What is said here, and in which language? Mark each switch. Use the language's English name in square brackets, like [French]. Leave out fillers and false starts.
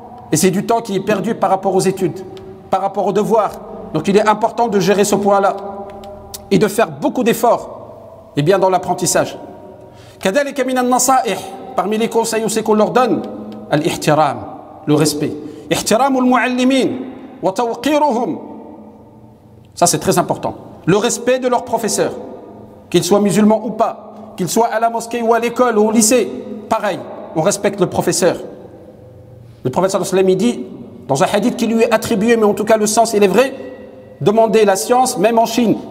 [French] Et c'est du temps qui est perdu par rapport aux études, par rapport aux devoirs. Donc il est important de gérer ce point-là et de faire beaucoup d'efforts et bien dans l'apprentissage. [Arabic] كذلك من النصائح, [French] parmi les conseils aussi qu'on leur donne, al-ihtiram, le respect. [Arabic] احترام المعلمين وتوقيرهم. [French] Ça c'est très important. Le respect de leurs professeurs, qu'ils soient musulmans ou pas, qu'ils soient à la mosquée ou à l'école ou au lycée, pareil, on respecte le professeur. Le prophète sallallahu alayhi wa sallam, il dit, dans un hadith qui lui est attribué, mais en tout cas le sens il est vrai, demander la science même en Chine.